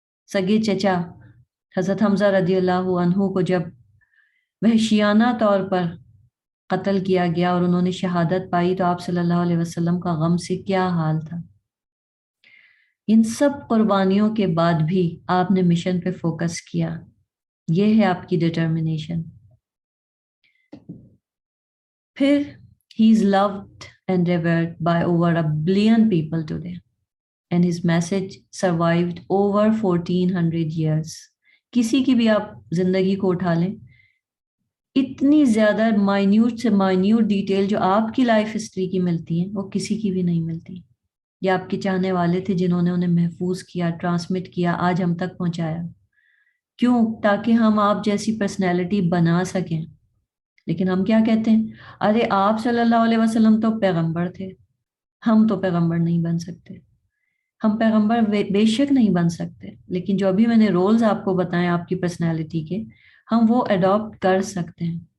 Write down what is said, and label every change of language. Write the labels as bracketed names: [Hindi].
[Urdu] سگے چچا حضرت حمزہ رضی اللہ عنہ کو جب وحشیانہ طور پر قتل کیا گیا اور انہوں نے شہادت پائی تو آپ صلی اللہ علیہ وسلم کا غم سے کیا حال تھا. ان سب قربانیوں کے بعد بھی آپ نے مشن پہ فوکس کیا، یہ ہے آپ کی ڈٹرمنیشن. پھر [English] he is loved and revered by over 1 billion people today and his message survived over 1400 years. [Urdu] کسی کی بھی آپ زندگی کو اٹھا لیں، اتنی زیادہ مائنیوٹ سے مائنیوٹ ڈیٹیل جو آپ کی لائف ہسٹری کی ملتی ہیں وہ کسی کی بھی نہیں ملتی. یا آپ کے چاہنے والے تھے جنہوں نے انہیں محفوظ کیا، ٹرانسمٹ کیا، آج ہم تک پہنچایا؟ کیوں؟ تاکہ ہم آپ جیسی پرسنالٹی بنا سکیں۔ لیکن ہم کیا کہتے ہیں؟ ارے آپ صلی اللہ علیہ وسلم تو پیغمبر تھے، ہم تو پیغمبر نہیں بن سکتے۔ ہم پیغمبر بے شک نہیں بن سکتے، لیکن جو ابھی میں نے رولز آپ کو بتائے آپ کی پرسنالٹی کے، ہم وہ اڈاپٹ کر سکتے ہیں۔